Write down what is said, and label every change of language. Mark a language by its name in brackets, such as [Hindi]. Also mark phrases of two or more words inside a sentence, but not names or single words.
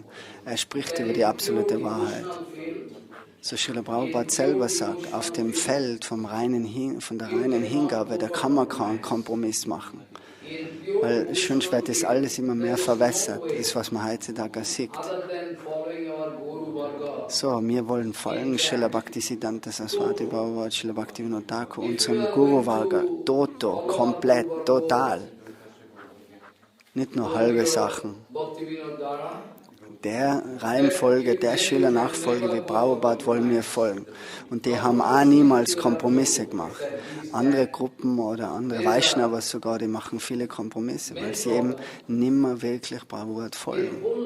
[German] Er spricht über die absolute Wahrheit. So Srila Prabhupada selber sagt, auf dem Feld von der reinen Hingabe, da kann man keinen Kompromiss machen. Weil schon wird das alles immer mehr verwässert, ist, was man heutzutage sieht. So, wir wollen folgen Srila Bhakti Siddhanta Saraswati Prabhupada, Srila Bhakti Vinod Thakur, unserem Guru Varga, komplett, total. Nicht nur halbe Sachen. Der Reihenfolge, der Schülernachfolge wie Prabhupada wollen wir folgen. Und die haben auch niemals Kompromisse gemacht. Andere Gruppen oder andere Vaishnavas sogar, die machen viele Kompromisse, weil sie eben nimmer wirklich Prabhupada folgen.